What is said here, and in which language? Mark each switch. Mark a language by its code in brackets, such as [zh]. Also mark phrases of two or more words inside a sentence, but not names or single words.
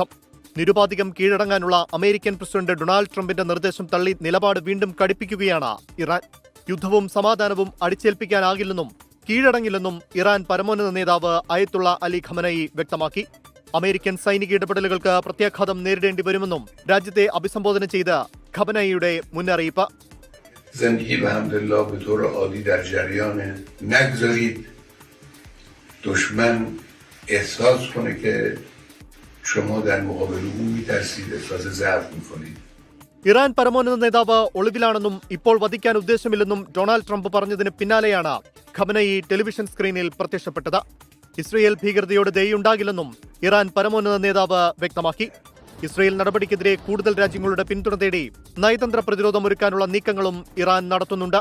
[ml] നിരുപാധികം കീഴടങ്ങാനുള്ള അമേരിക്കൻ പ്രസിഡന്റ് ഡൊണാൾഡ് ട്രംപിന്റെ നിർദ്ദേശം തള്ളി നിലപാട് വീണ്ടും കടുപ്പിക്കുകയാണ് ഇറാൻ. യുദ്ധവും സമാധാനവും അടിച്ചേൽപ്പിക്കാനാകില്ലെന്നും കീഴടങ്ങില്ലെന്നും ഇറാൻ പരമോന്നത നേതാവ് അയത്തുള്ള അലി ഖമനയി വ്യക്തമാക്കി. അമേരിക്കൻ സൈനിക ഇടപെടലുകൾക്ക് പ്രത്യാഘാതം നേരിടേണ്ടി വരുമെന്നും രാജ്യത്തെ അഭിസംബോധന ചെയ്ത ഖമനയിയുടെ മുന്നറിയിപ്പ്. [fa] دشمن احساس کنه که شما در مقابل او میترسید، احساس ضعف میکنید. [ml] ഇറാൻ പരമോന്നത നേതാവ് ഒളിവിലാണെന്നും ഇപ്പോൾ വധിക്കാൻ ഉദ്ദേശമില്ലെന്നും ഡൊണാൾഡ് ട്രംപ് പറഞ്ഞതിന് പിന്നാലെയാണ് ഖമനയി ടെലിവിഷൻ സ്ക്രീനിൽ പ്രത്യക്ഷപ്പെട്ടത്. ഇസ്രയേൽ ഭീകരതയോട് ദയുണ്ടാകില്ലെന്നും ഇറാൻ പരമോന്നത നേതാവ് വ്യക്തമാക്കി. ഇസ്രയേൽ നടപടിക്കെതിരെ കൂടുതൽ രാജ്യങ്ങളുടെ പിന്തുണ തേടി നയതന്ത്ര പ്രതിരോധം ഒരുക്കാനുള്ള നീക്കങ്ങളും ഇറാൻ നടത്തുന്നുണ്ട്.